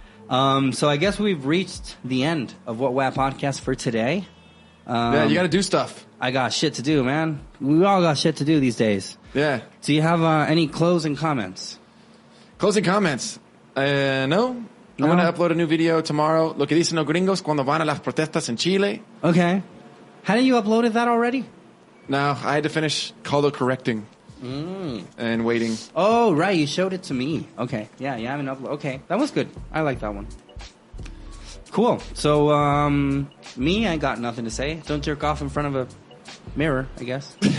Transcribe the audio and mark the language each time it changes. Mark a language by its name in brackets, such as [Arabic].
[English] So I guess we've reached the end of What WAP Podcast for today. Yeah, you got to do stuff. I got shit to do, man. We all got shit to do these days. Yeah. Do you have any closing comments? Closing comments. No. I'm going to upload a new video tomorrow. [Spanish] Lo que dicen los gringos cuando van a las protestas en Chile. [English] Okay. Hadn't you uploaded that already? No, I had to finish color correcting and waiting. Oh, right. You showed it to me. Okay. Yeah, you haven't uploaded. Okay. That was good. I like that one. Cool. So, me, I got nothing to say. Don't jerk off in front of a mirror, I guess.